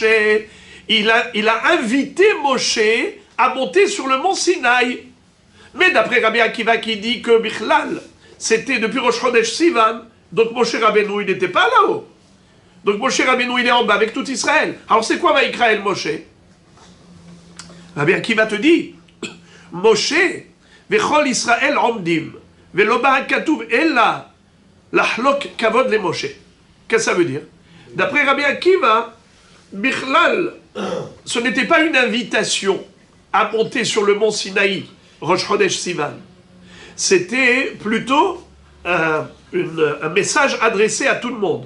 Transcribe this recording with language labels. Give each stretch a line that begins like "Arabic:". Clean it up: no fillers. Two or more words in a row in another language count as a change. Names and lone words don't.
French: Il a invité Moshe à monter sur le mont Sinaï. Mais d'après Rabbi Akiva qui dit que Bichlal, c'était depuis
Hebrew: ראש חודש סיון,
French: donc
Hebrew: משה רבנו,
French: il n'était pas là-haut. Donc
Hebrew: משה רבנו,
French: il est en bas avec tout Israël. Alors c'est quoi
Hebrew: ויקרא אל משה?
French: Rabbi Akiva te dit,
Hebrew: משה וכל ישראל עומדים ולא בא הכתוב אלא לחלוק כבוד למשה.
French: Qu'est-ce que ça veut dire? D'après Rabbi Akiva, Bichlal, ce n'était pas une invitation à monter sur le mont Sinaï,
Hebrew: ראש חודש סיון.
French: C'était plutôt un message adressé à tout le monde.